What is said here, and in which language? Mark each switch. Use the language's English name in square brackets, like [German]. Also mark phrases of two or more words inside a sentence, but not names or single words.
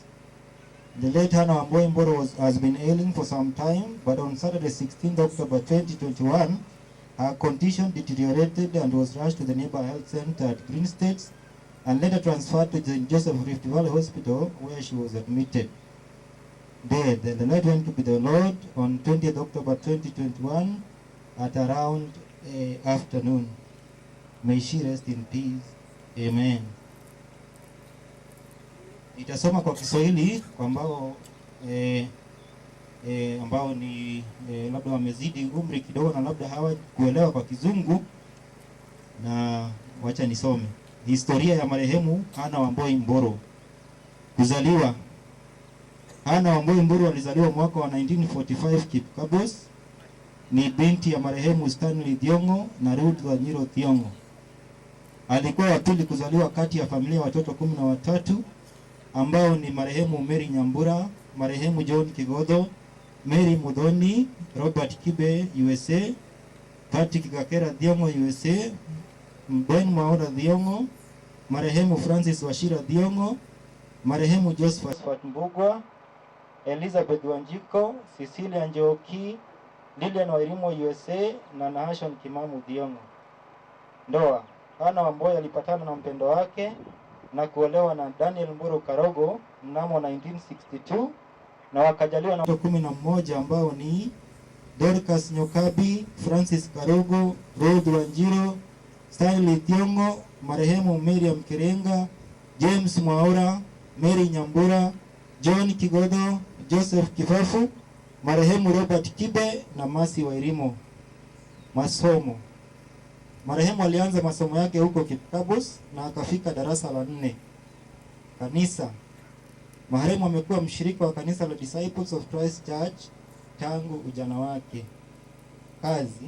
[English] The late Hannah Wambui Mboro has been ailing for some time, but on Saturday 16th October 2021, her condition deteriorated and was rushed to the nearby health center at Green States and later transferred to St. Joseph Rift Valley Hospital, where she was admitted. Dead. The late went to be the Lord on 20th October 2021 at around afternoon. May she rest in peace. Amen. [Swahili] Itasoma kwa Kiswahili ambao ambao ni labda wamezidi umri kidogo na labda hawakuelewa kwa Kizungu, na wacha nisome. Historia ya marehemu Hannah Wambui Mboro. Kuzaliwa. Hannah Wambui Mboro alizaliwa mwaka wa 1945 Cape Cabos. Ni binti ya marehemu Stanley Thiong'o na Ruth Wanjiro Thiong'o. Alikuwa wa pili kuzaliwa kati ya familia watoto 13 ambao ni marehemu Mary Nyambura, marehemu John Kigodho, Mary Mudhoni, Robert Kibe USA, Patrick Akera Thiong'o USA, Ben Mwaura Thiong'o, marehemu Francis Wachira Thiong'o, marehemu Josephat Mbogwa, Elizabeth Wanjiko, Cecilia Njoki, Lilian Wairimu USA na Nahashon Kimamu Thiong'o. Ndoa. Hannah Wambui alipatana na mpendo wake na kuolewa na Daniel Mboro Karogo mnamo 1962 na wakajaliwa na watoto 11 ambao ni Dorcas Nyokabi, Francis Karogo, Ruth Wanjiro, Stanley Thiong'o, marehemu Miriam Kiringa, James Mwaura, Mary Nyambura, John Kigodho, Joseph Kifafu, marehemu Robert Kibe na Mercy Wairimu. Masomo. Marehemu alianza masomo yake huko Cape Cabos na akafika darasa la 4. Kanisa. Marehemu amekuwa mshirika wa kanisa la Disciples of Christ Church tangu ujana wake. Kazi.